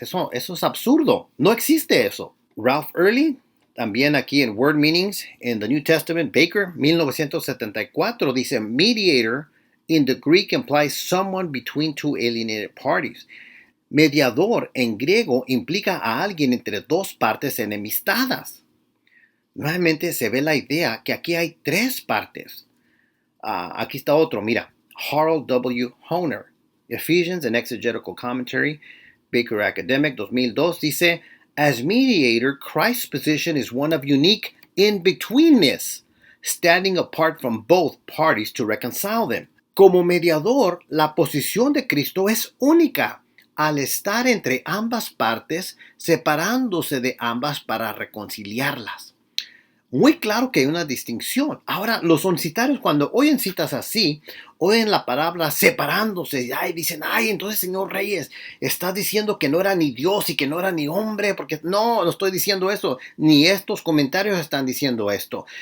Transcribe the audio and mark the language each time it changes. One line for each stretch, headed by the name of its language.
Spanish: Eso es absurdo. No existe eso.
English: Ralph Early,
Spanish: también aquí en
English: Word Meanings in the New Testament, Baker, 1974,
Spanish: dice,
English: mediator in the Greek implies someone between two alienated parties.
Spanish: Mediador en griego implica a alguien entre dos partes enemistadas. Nuevamente se ve la idea que aquí hay tres partes. Aquí está otro, mira, Harold W.
English: Hohner, Ephesians and Exegetical Commentary, Baker Academic, 2002,
Spanish: dice,
English: as mediator, Christ's position is one of unique in-betweenness, standing apart from both parties to reconcile them.
Spanish: Como mediador, la posición de Cristo es única, al estar entre ambas partes, separándose de ambas para reconciliarlas. Muy claro que hay una distinción. Ahora, los oncitarios, cuando oyen citas así, oyen la palabra separándose, y dicen, entonces, señor Reyes, estás diciendo que no era ni Dios y que no era ni hombre, porque no estoy diciendo eso, ni estos comentarios están diciendo esto.